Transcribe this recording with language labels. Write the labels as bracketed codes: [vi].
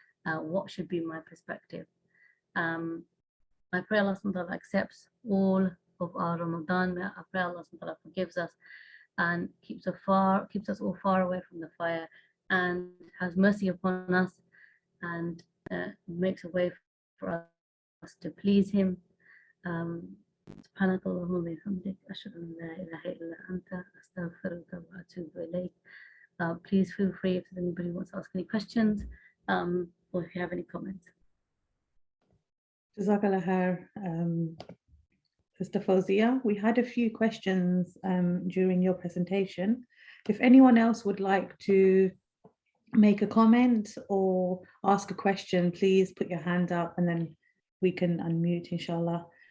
[en] What should be my perspective? I pray Allah SWT accepts all of our Ramadan. I pray Allah SWT forgives us and keeps us all far away from the fire, and has mercy upon us, and makes a way for us to please Him. [ar] سبحانك اللهم وبحمدك أشهد أن لا إله إلا أنت أستغفرك وأتوب إليك. [en] Please feel free if anybody wants to ask any questions, or if you have any comments. Jazakallah khair, Sister Fawzia. We had a few questions during your presentation. If anyone else would like to make a comment or ask a question, please put your hand up and then we can unmute, inshallah.